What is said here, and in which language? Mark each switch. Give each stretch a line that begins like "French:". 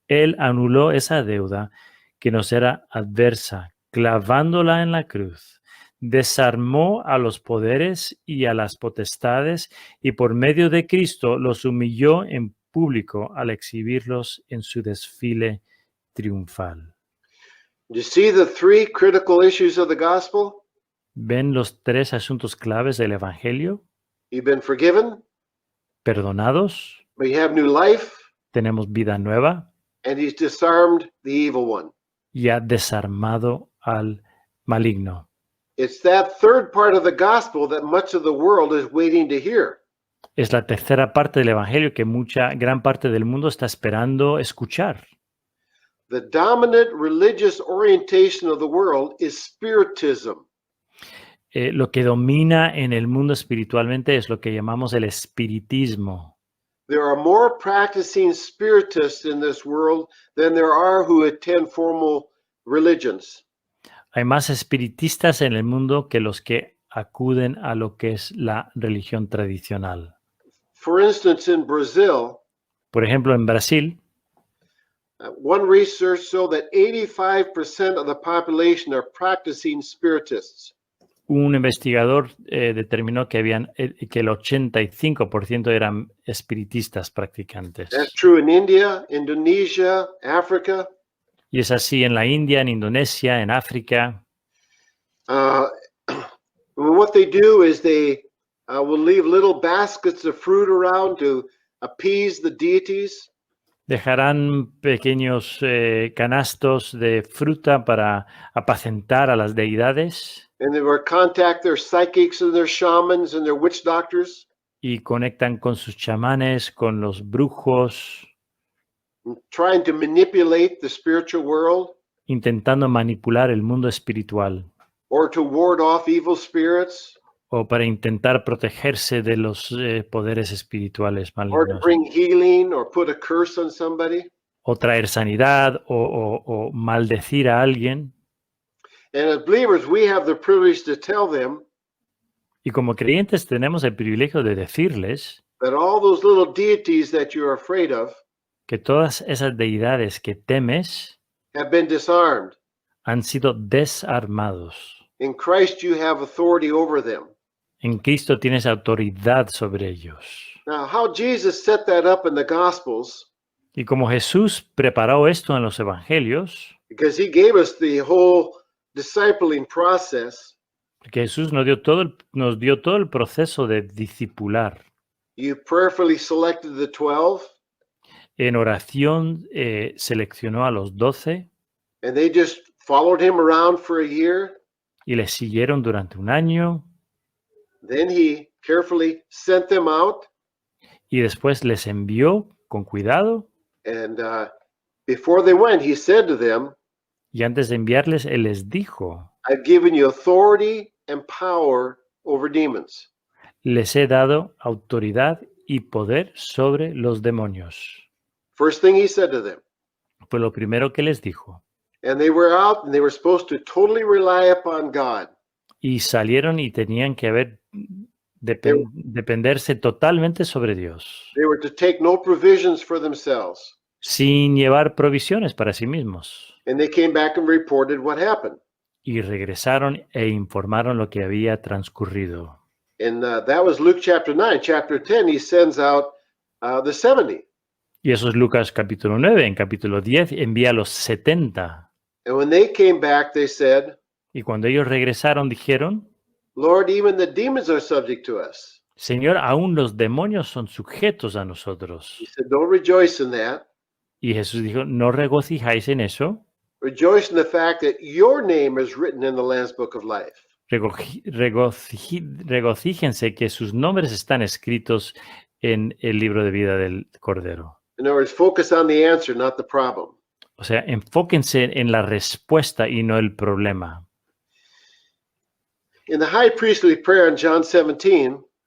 Spanish: Él anuló esa deuda que nos era adversa, clavándola en la cruz. Desarmó a los poderes y a las potestades y por medio de Cristo los humilló en público al exhibirlos en su desfile triunfal.
English: Do you see the three critical issues of the gospel?
Spanish: ¿Ven los tres asuntos claves del Evangelio?
English: You've been forgiven,
Spanish: Perdonados,
English: but you have new life,
Spanish: tenemos vida nueva
English: and he's disarmed the evil one.
Spanish: y ha desarmado al maligno.
English: It's that third part of the gospel that much of the world is waiting to hear.
Spanish: Es la tercera parte del Evangelio que gran parte del mundo está esperando escuchar.
English: The dominant religious orientation of the world is spiritism.
Spanish: Lo que domina en el mundo espiritualmente es lo que llamamos el espiritismo.
English: There are more practicing spiritists in this world than there are who attend formal religions.
Spanish: Hay más espiritistas en el mundo que los que acuden a lo que es la religión tradicional.
English: For instance, in Brazil,
Spanish: Por ejemplo, en Brasil,
English: one research showed that 85% of the population are practicing spiritists.
Spanish: un investigador determinó que que el 85% eran espiritistas practicantes.
English: That's true in India, Indonesia, Africa.
Spanish: Y es así en la India, en Indonesia, en África.
English: What they do is they will leave little baskets of fruit around to appease the deities.
Spanish: Dejarán pequeños canastos de fruta para apacentar a las deidades
English: and they will contact their psychics and their shamans and their witch doctors,
Spanish: y conectan con sus chamanes, con los brujos,
English: trying to manipulate the spiritual world
Spanish: intentando manipular el mundo espiritual
English: or to ward off evil spirits
Spanish: o para intentar protegerse de los poderes espirituales
English: or to
Spanish: malignos,
English: bring healing or put a curse on somebody.
Spanish: o traer sanidad o maldecir a alguien.
English: And as believers, we have the privilege to tell them
Spanish: Y como creyentes tenemos el privilegio de decirles
English: that all those little deities that you're afraid of
Spanish: que todas esas deidades que temes
English: have been disarmed.
Spanish: han sido desarmados.
English: In Christ, you have authority over them.
Spanish: En Cristo tienes autoridad sobre ellos.
English: Now, how Jesus set that up in the Gospels,
Spanish: Y como Jesús preparó esto en los evangelios,
English: because he gave us the whole discipling process,
Spanish: porque Jesús nos dio todo el proceso de discipular.
English: you prayerfully selected the 12,
Spanish: En oración seleccionó a los 12
English: and they just followed him around for a year.
Spanish: y les siguieron durante un año
English: Then he carefully sent them out,
Spanish: y después les envió con cuidado
English: and before they went, he said to them,
Spanish: y antes de enviarles, Él les dijo,
English: I've given you authority and power over demons.
Spanish: les he dado autoridad y poder sobre los demonios.
English: First thing he said to them.
Spanish: Fue lo primero que les dijo.
English: And they were out and they were supposed to totally rely upon God.
Spanish: Y salieron y tenían que dependerse totalmente sobre Dios,
English: They were to take no provisions for themselves.
Spanish: sin llevar provisiones para sí mismos.
English: And they came back and reported what happened.
Spanish: Y regresaron e informaron lo que había transcurrido.
English: And that was Luke chapter 9. Chapter 10, he sends out the 70.
Spanish: Y eso es Lucas capítulo 9. En capítulo 10 envía a los 70.
English: And when they came back, they said,
Spanish: Y cuando ellos regresaron dijeron,
English: Lord, even the demons are subject to us.
Spanish: Señor, aún los demonios son sujetos a nosotros.
English: He said, don't rejoice in that.
Spanish: Y Jesús dijo, no regocijáis en eso.
English: Rejoice in the fact that your name is written in the Lamb's Book of Life.
Spanish: Regocíjense que sus nombres están escritos en el libro de vida del Cordero.
English: In other words, focus on the answer, not the problem.
Spanish: O sea, enfóquense en la respuesta y no el problema.
English: In the high priestly prayer in John 17,